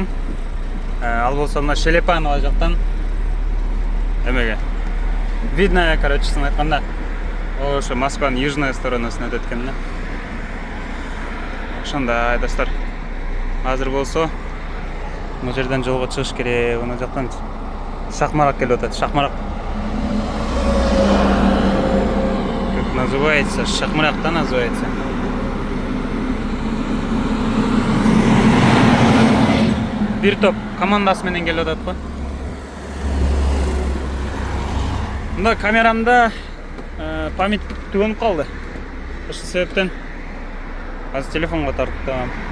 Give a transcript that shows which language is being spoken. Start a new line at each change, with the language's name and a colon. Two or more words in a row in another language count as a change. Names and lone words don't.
Kyrgyz: Ал болсо мына Шелепанова жактан эмеге
Russian: видно, короче,
Kyrgyz: айтканда ошо Москванын южная сторонасына өтөт экен да. Ошондой достор. Азыр болсо бул жерден жолго чыгыш керек. Мына жактан Шахмарак келип атат. Шахмарак.
Russian: Как называется?
Kyrgyz: Шахмаракта называется. Бир топ командасы менен келип атат го. Мында камерамда память түгөнүп калды. Ошол себептен азыр телефонго тарттым.